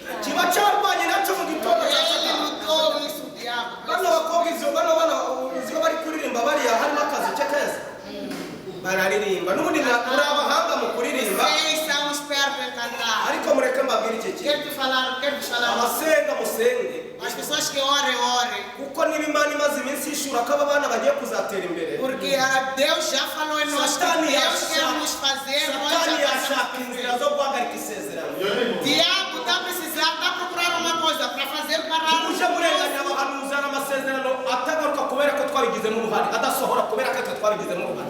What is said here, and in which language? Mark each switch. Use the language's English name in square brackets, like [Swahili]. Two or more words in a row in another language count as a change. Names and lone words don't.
[Kinyarwanda] kiba cyarwanye nacyo mu gitondo cya [Portuguese] Ele Satani. lutou isso, o diabo. [Kinyarwanda] Bano bakobwa bano bana uzi ko bari kuririmba bariya harimo akazi ke keza bararirimba n'ubundi muri abahanga mu kuririmba [Portuguese] Vocês são espertos em cantar. [Kinyarwanda] ariko mureke mbabwire iki kintu [Portuguese] Quero te falar. [Kinyarwanda] abasenga musenge [Portuguese] As pessoas que orem. [Kinyarwanda] kuko niba Imana imaze iminsi yishura ko aba bana bagiye kuzatera imbere [Portuguese] Porque Deus já falou em nós que Satani Deus acha- quer nos fazer. Nós Satani já [Kinyarwanda] yashaka inzira zo guhagarika isezerano [Portuguese] Diabo está precisando, está procurando uma coisa para fazer parar. [Kinyarwanda] uje murenganya abahanuzi n'amasezerano atagaruka kubera ko twabigizemo uruhare adasohora kubera ko twe twabigizemo uruhare